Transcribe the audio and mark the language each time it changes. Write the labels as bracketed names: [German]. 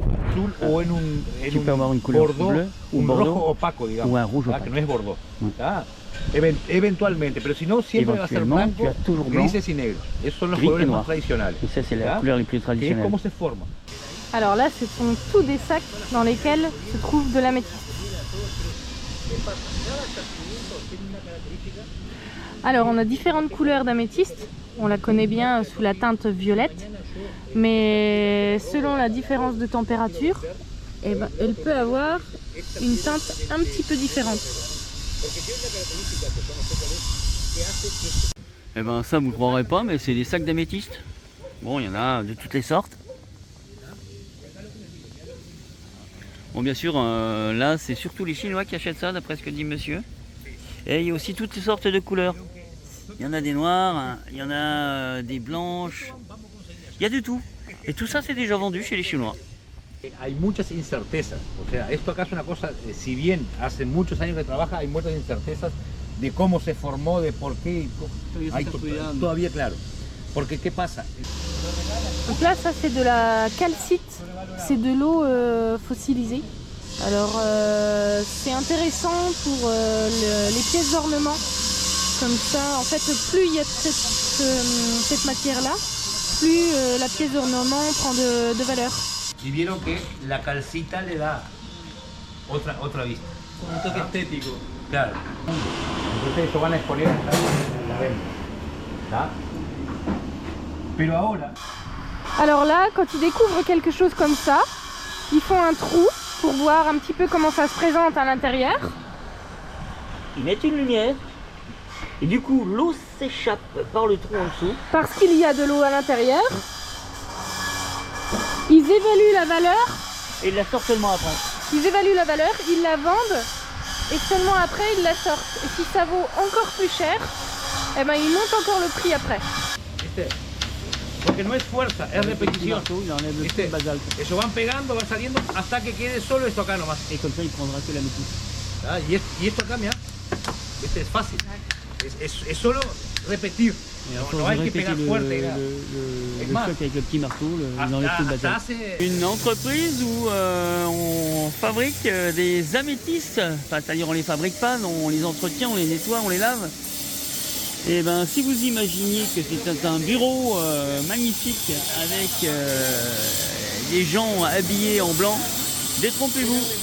[Spanish] Azul o en un bordeaux, un rojo opaco, digamos, ¿verdad? Que no es bordeaux. ¿Verdad? Eventualmente, pero si no, siempre va a ser blanco, grises y negros. Esos son los colores más tradicionales. [French] Et ça, c'est la couleur les plus Et traditionnelle. [Spanish] cómo se forma. [French] Alors là, ce sont tous des sacs dans lesquels se trouve de l'améthyste. Alors on a différentes couleurs d'améthyste, on la connaît bien sous la teinte violette, mais selon la différence de température, eh ben, elle peut avoir une teinte un petit peu différente. Eh ben ça, vous ne croirez pas, mais c'est des sacs d'améthyste. Bon, il y en a de toutes les sortes. Bon, bien sûr, là, c'est surtout les Chinois qui achètent ça, d'après ce que dit monsieur. Et il y a aussi toutes sortes de couleurs. Il y en a des noires, hein, il y en a des blanches. Il y a de tout. Et tout ça, c'est déjà vendu chez les Chinois. [Spanish] Hay muchas incertezas, o sea, esto acá es una cosa, si bien hace muchos años que trabaja, hay muchas incertezas de cómo se formó, de por qué, hay todavía claro. Porque ¿qué pasa? [French] Donc là, ça c'est de la calcite, c'est de l'eau fossilisée. Alors c'est intéressant pour les pièces d'ornement. Comme ça, en fait, plus il y a cette matière-là, plus la pièce d'ornement prend de valeur. [Spanish] Si vieron que la calcita le da otra vista. Un toque estético. Claro. Entonces eso van a exponer la venta. ¿Tá? Pero ahora. [French] Alors là, quand ils découvrent quelque chose comme ça, ils font un trou pour voir un petit peu comment ça se présente à l'intérieur. Ils mettent une lumière. Et du coup, l'eau s'échappe par le trou en dessous. Parce qu'il y a de l'eau à l'intérieur. Ils évaluent la valeur. Et ils la sortent seulement après. Ils évaluent la valeur, ils la vendent. Et seulement après, ils la sortent. Et si ça vaut encore plus cher, eh ben, ils montent encore le prix après. [Spanish] Porque no es fuerza, es repetición. [French] Il enlève le petit basalte. [Spanish] Eso van pegando, va saliendo hasta que quede solo esto acá nomás. [French] Et comme ça, il prendra que la métisse. [Spanish] Ah, y esto acá, mira, este es fácil. Es solo repetir. No hay que pegar fuerte. [French] Le choc avec le petit marteau, il enlève tout le basalte. Une entreprise où on fabrique des améthystes, enfin, c'est-à-dire on les fabrique pas, on les entretient, on les nettoie, on les lave. Et ben si vous imaginiez que c'est un bureau magnifique avec des gens habillés en blanc, détrompez-vous.